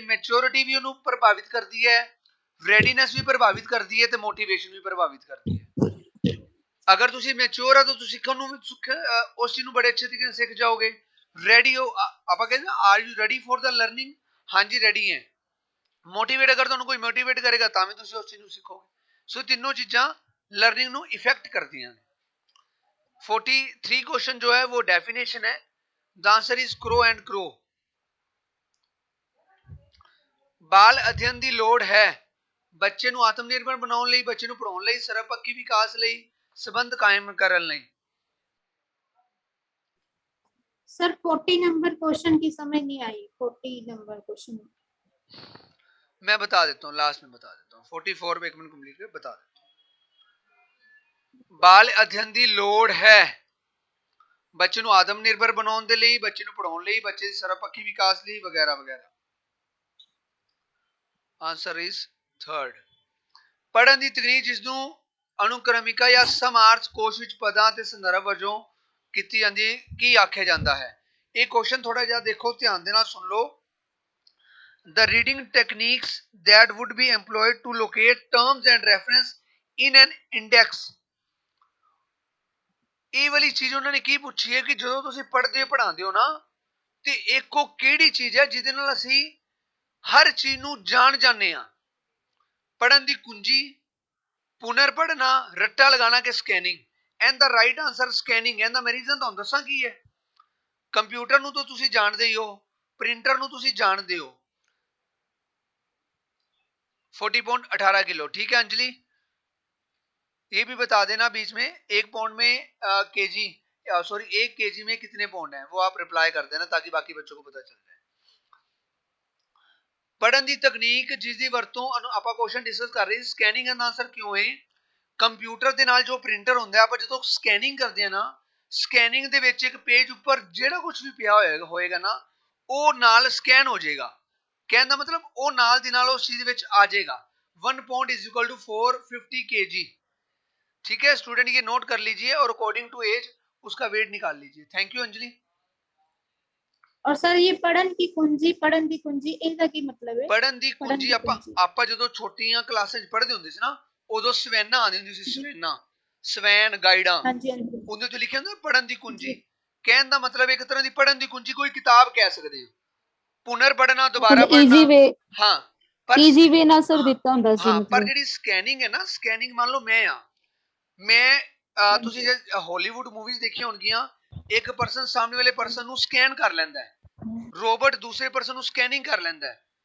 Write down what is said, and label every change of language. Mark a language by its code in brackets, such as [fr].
[pa] Maturity ਵੀ ਉਹਨੂੰ ਪ੍ਰਭਾਵਿਤ ਕਰਦੀ ਹੈ, ਰੈਡੀਨੈਸ ਵੀ ਪ੍ਰਭਾਵਿਤ ਕਰਦੀ ਹੈ ਤੇ ਮੋਟੀਵੇਸ਼ਨ ਵੀ ਪ੍ਰਭਾਵਿਤ ਕਰਦੀ ਹੈ। ਅਗਰ ਤੁਸੀਂ ਮੈਚੁਰ ਆ ਤਾਂ ਤੁਸੀਂ ਸਿੱਖਣ ਨੂੰ ਉਸ ਚੀਜ਼ ਨੂੰ ਬੜੇ ਅੱਛੇ ਤਰੀਕੇ ਨਾਲ ਸਿੱਖ ਜਾਓਗੇ। ਰੈਡੀ ਹੋ, ਆਪਾਂ ਕਹਿੰਦੇ [en] Are you ready for the learning? [pa] ਹਾਂਜੀ ਰੈਡੀ ਹੈ। ਮੋਟੀਵੇਟ, ਅਗਰ ਤੁਹਾਨੂੰ ਕੋਈ ਮੋਟੀਵੇਟ ਕਰੇਗਾ ਤਾਂ ਵੀ ਤੁਸੀਂ ਉਸ ਚੀਜ਼ ਨੂੰ ਸਿੱਖੋਗੇ। ਸੋ ਤਿੰਨੋਂ ਚੀਜ਼ਾਂ ਲਰਨਿੰਗ ਨੂੰ ਇਫੈਕਟ ਕਰਦੀਆਂ ਨੇ। [hi] 43 क्वेश्चन जो है वो डेफिनेशन है। [en] The answer is crow and crow. [pa] बाल अध्ययन ਦੀ ਲੋੜ ਹੈ ਬੱਚੇ ਨੂੰ ਆਤਮ ਨਿਰਭਰ ਬਣਾਉਣ ਲਈ, ਬੱਚੇ ਨੂੰ ਪੜਾਉਣ ਲਈ, ਸਰਵਪੱਖੀ ਵਿਕਾਸ ਲਈ, ਸੰਬੰਧ ਕਾਇਮ ਕਰਨ ਲਈ। [hi] सर 40 नंबर क्वेश्चन की समझ नहीं आई। 40 नंबर क्वेश्चन मैं बता देता हूँ, लास्ट में बता देता हूँ। 44 एक मिनट कंप्लीट कर बता देता हूँ। [pa] बाल अध्ययन ਦੀ ਲੋੜ ਹੈ ਬੱਚੇ ਨੂੰ ਆਤਮ ਨਿਰਭਰ ਬਣਾਉਣ ਦੇ ਲਈ, ਬੱਚੇ ਨੂੰ ਪੜਾਉਣ ਲਈ, ਬੱਚੇ ਦੇ ਸਰਵਪੱਖੀ ਵਿਕਾਸ ਲਈ ਵਗੈਰਾ ਵਗੈਰਾ। [en] Answer is 3rd। [pa] ਪੜਨ ਦੀ ਤਕਨੀਕ ਜਿਸ ਨੂੰ ਅਨੁਕ੍ਰਮਿਕਾ ਜਾਂ ਸਮਾਰਥ ਕੋਸ਼ ਵਿੱਚ ਪਦਾਂ ਤੇ ਸੰਦਰਭ ਵਜੋਂ ਕੀਤੀ ਜਾਂਦੀ ਹੈ, ਕੀ ਆਖਿਆ ਜਾਂਦਾ ਹੈ? ਇਹ ਕੁਐਸਚਨ ਥੋੜਾ ਜਿਹਾ ਦੇਖੋ, ਧਿਆਨ ਦੇ ਨਾਲ ਸੁਣ ਲਓ। [en] The reading techniques that would be employed to locate terms and reference in an index। [pa] ਇਹ ਵਾਲੀ ਚੀਜ਼ ਉਹਨਾਂ ਨੇ ਕੀ ਪੁੱਛੀ ਹੈ ਕਿ ਜਦੋਂ ਤੁਸੀਂ ਪੜ੍ਹਾਉਂਦੇ ਹੋ ਨਾ, ਤੇ ਇੱਕ ਉਹ ਕਿਹੜੀ ਚੀਜ਼ ਹੈ ਜਿਹਦੇ ਨਾਲ ਅਸੀਂ ਹਰ ਚੀਜ਼ ਨੂੰ ਜਾਣ ਜਾਂਦੇ ਆ? ਪੜਨ ਦੀ ਕੁੰਜੀ, ਪੁਨਰ ਪੜਨਾ, ਰੱਟਾ ਲਗਾਣਾ ਕਿ scanning? [en] And the right answer scanning. [pa] ਇਹਦਾ ਮੈਂ ਰੀਜ਼ਨ ਤੁਹਾਨੂੰ ਦੱਸਾਂ ਕੀ ਹੈ। ਕੰਪਿਊਟਰ ਨੂੰ ਤਾਂ ਤੁਸੀਂ ਜਾਣਦੇ ਹੀ ਹੋ, ਪ੍ਰਿੰਟਰ ਨੂੰ ਤੁਸੀਂ ਜਾਣਦੇ ਹੋ। [hi] 40.18 किलो, ठीक है अंजलि? ये भी बता देना बीच में 1 पाउंड में केजी, सॉरी 1 केजी में कितने पाउंड है, वो आप रिप्लाई कर देना ताकि बाकी बच्चों को पता चल जाए। [pa] पढ़न ਦੀ ਤਕਨੀਕ ਜਿਸ ਦੀ ਵਰਤੋਂ ਆਪਾਂ ਕੁਐਸਚਨ ਡਿਸਕਸ ਕਰ ਰਹੇ ਸੀ, ਸਕੈਨਿੰਗ ਦਾ ਆਨਸਰ ਕਿਉਂ ਹੈ? ਕੰਪਿਊਟਰ ਦੇ ਨਾਲ ਜੋ ਪ੍ਰਿੰਟਰ ਹੁੰਦਾ ਹੈ, ਆਪਾਂ ਜਦੋਂ ਸਕੈਨਿੰਗ ਕਰਦੇ ਆ ਨਾ, ਸਕੈਨਿੰਗ ਦੇ ਵਿੱਚ ਇੱਕ ਪੇਜ ਉੱਪਰ ਜਿਹੜਾ ਕੁਝ ਵੀ ਪਿਆ ਹੋਏਗਾ ਨਾ, ਉਹ ਨਾਲ ਸਕੈਨ ਹੋ ਜਾਏਗਾ। ਕਹਿਣ ਦਾ मतलब ਉਹ ਨਾਲ ਦੀ ਨਾਲ ਉਸ ਚੀਜ਼ ਵਿੱਚ ਆ ਜਾਏਗਾ। [en] 1 pound is equal to 450 kg। [hi] ठीक है स्टूडेंट, ये नोट कर लीजिए और अकॉर्डिंग टू एज उसका वेट निकाल लीजिए। Thank you Anjali. और सर ये पढ़न की कुंजी [pa] ਇਹਦਾ ਕੀ ਮਤਲਬ ਹੈ? ਪੜਨ ਦੀ ਕੁੰਜੀ ਆਪਾਂ ਜਦੋਂ ਛੋਟੀਆਂ ਕਲਾਸਾਂ 'ਚ ਪੜ੍ਹਦੇ ਹੁੰਦੇ ਸੀ ਨਾ, ਉਦੋਂ ਸਵੈਨਾ ਆਉਂਦੀ ਹੁੰਦੀ ਸੀ। ਸਵੈਨ ਗਾਈਡਾਂ, ਉਹਦੇ ਤੇ ਲਿਖਿਆ ਹੁੰਦਾ ਪੜਨ ਦੀ ਕੁੰਜੀ। ਕਹਿਣ ਦਾ ਮਤਲਬ ਇੱਕ ਤਰ੍ਹਾਂ ਦੀ ਪੜਨ ਦੀ ਕੁੰਜੀ ਕੋਈ ਕਿਤਾਬ ਕਹਿ ਸਕਦੇ ਹੋ। ਪੁਨਰ ਪੜਨਾ, ਦੁਬਾਰਾ ਪੜਨਾ। ਹਾਂ ਪਰ ਈਜ਼ੀ ਵੇ ਨਾਲ ਸਰ ਦਿੱਤਾ ਹੁੰਦਾ ਸੀ। ਹਾਂ ਪਰ ਜਿਹੜੀ ਸਕੈਨਿੰਗ ਹੈ ਨਾ, ਸਕੈਨਿੰਗ ਮੰਨ ਲਓ ਮੈਂ ਤੁਸੀਂ ਜੇ ਹਾਲੀਵੁੱਡ ਮੂਵੀਜ਼ ਦੇਖੀਆਂ ਹੋਣਗੀਆਂ, ਇੱਕ ਪਰਸਨ ਸਾਹਮਣੇ ਵਾਲੇ ਪਰਸਨ ਨੂੰ ਸਕੈਨ ਕਰ ਲੈਂਦਾ ਹੈ, ਰੋਬੋਟ ਦੂਸਰੇ ਪਰਸਨ ਨੂੰ ਸਕੈਨਿੰਗ ਕਰ ਲੈਂਦਾ ਹੈ।